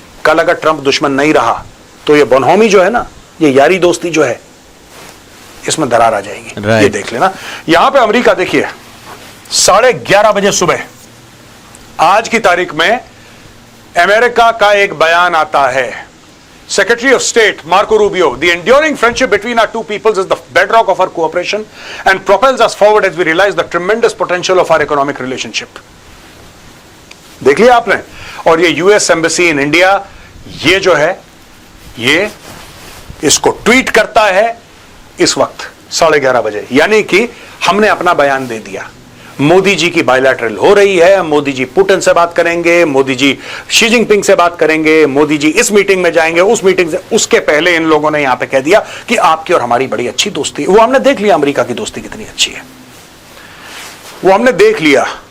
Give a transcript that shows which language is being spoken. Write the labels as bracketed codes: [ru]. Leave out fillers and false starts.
[hi] कल अगर ट्रंप दुश्मन नहीं रहा तो ये बोनहोमी जो है ना, ये यारी दोस्ती जो है, इसमें दरार आ जाएगी। ये देख लेना। यहां पे अमेरिका देखिए, 11:30 बजे सुबह आज की तारीख में अमेरिका का एक बयान आता है। [en] Secretary of State Marco Rubio, the enduring friendship between our two peoples is the bedrock of our cooperation and propels us forward as we realize the tremendous potential of our economic relationship. [hi] देख लिया आपने। और ये US embassy in India, ये जो है, ये इसको ट्वीट करता है इस वक्त 11:30 बजे, यानी कि हमने अपना बयान दे दिया। मोदी जी की बायलैटरल हो रही है, मोदी जी पुतिन से बात करेंगे, मोदी जी शी जिनपिंग से बात करेंगे, मोदी जी इस मीटिंग में जाएंगे, उस मीटिंग से, उसके पहले इन लोगों ने यहां पे कह दिया कि आपकी और हमारी बड़ी अच्छी दोस्ती है। वो हमने देख लिया अमेरिका की दोस्ती कितनी अच्छी है, वो हमने देख लिया।